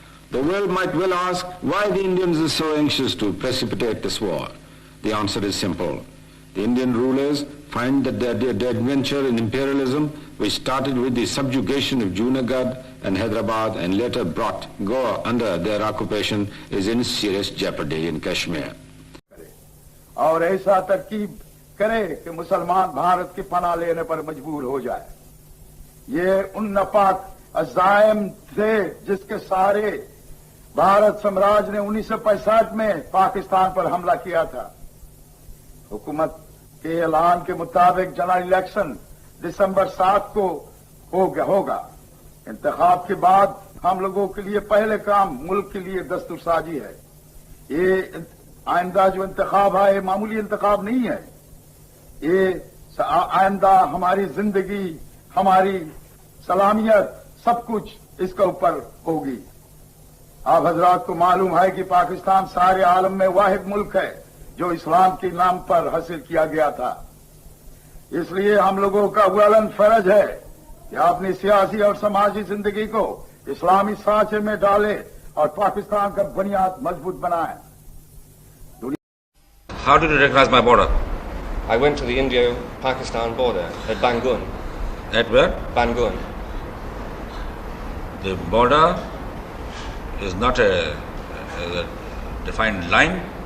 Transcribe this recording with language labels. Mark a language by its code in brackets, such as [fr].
[en] The world might well ask why the Indians are so anxious to precipitate this war. The answer is simple. The Indian rulers find that their adventure in imperialism, which started with the subjugation of Junagadh and Hyderabad and later brought Goa under their occupation, is in serious jeopardy in Kashmir. [ur] اور ایسا ترکیب کرے کہ مسلمان بھارت کی پناہ لینے پر مجبور ہو جائے۔ یہ ان ناپاک عزائم تھے جس کے سارے بھارت سامراج نے 1965 میں پاکستان پر حملہ کیا تھا۔ حکومت کے اعلان کے مطابق جنرل الیکشن دسمبر 7 کو ہوگا۔ انتخاب کے بعد ہم لوگوں کے لیے پہلے کام ملک کے لیے دستور سازی ہے۔ یہ آئندہ جو انتخاب ہے یہ معمولی انتخاب نہیں ہے، یہ آئندہ ہماری زندگی، ہماری سلامیت، سب کچھ اس کے اوپر ہوگی۔ آپ حضرات کو معلوم ہے کہ پاکستان سارے عالم میں واحد ملک ہے جو اسلام کے نام پر حاصل کیا گیا تھا۔ اس لیے ہم لوگوں کا اولن فرض ہے کہ اپنی سیاسی اور سماجی زندگی کو اسلامی سانچے میں ڈالے اور پاکستان کا بنیاد مضبوط بنائیں۔ [en] How did you recognize my border? I went to the India-Pakistan border at Bangun At where? Bangun. The border is not a defined line.